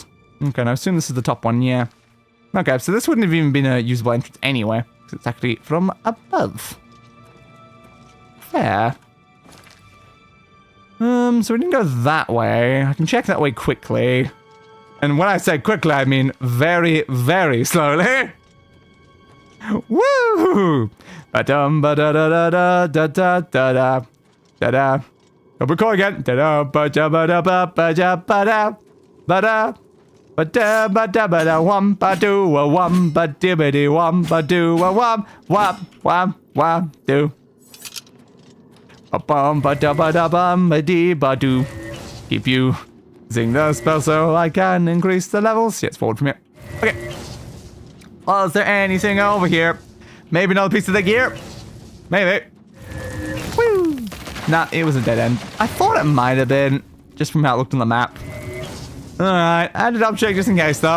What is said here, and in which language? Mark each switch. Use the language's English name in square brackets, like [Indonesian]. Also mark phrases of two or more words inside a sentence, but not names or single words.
[English] Okay, now I assume this is the top one, yeah. Okay, so this wouldn't have even been a usable entrance anyway, because it's actually from above. Fair. So we didn't go that way. I can check that way quickly. And when I say quickly, I mean very, very slowly. Woo! Ba-dum ba-da-da-da-da-da-da-da. Da-da. Go record again. Da-da ba-da-ba-da-ba-ba-da-ba-da. Ba-da. Ba-da-ba-da-ba-da-wum-ba-doo-a-wum-ba-dibba-dee-wum-ba-doo-a-wum. Wum-wum-wum-do. Ba-bum-ba-da-ba-da-bum-ba-dee-ba-doo. Keep you using the spell so I can increase the levels. Yes, forward from here. Okay. Well, is there anything over here? Maybe another piece of the gear? Maybe. Woo! Nah, it was a dead end. I thought it might have been, just from how it looked on the map. Alright, I had to double check just in case, though.